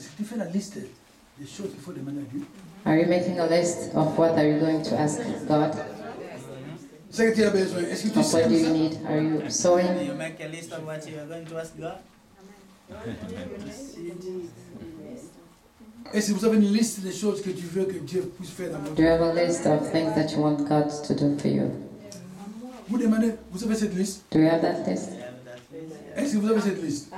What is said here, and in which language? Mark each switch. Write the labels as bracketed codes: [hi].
[fr] Si tu fais la liste des choses qu'il faut demander à Dieu, [en] Are you making a list of what are you going to ask God? [fr] ce que tu as besoin. Est-ce que tu [en] Of what [fr] sais [en] do you [fr] ça? [en] need? Are you sowing? You make a list of what you are going to ask God. [fr] Est-ce que vous avez une liste des choses que tu veux que Dieu puisse faire dans votre [en] Do you have a list of things that you want God to do for you? [fr] Vous demandez, vous avez cette liste? [en] Do you have that list? You have that list. [fr] Est-ce que vous avez cette liste?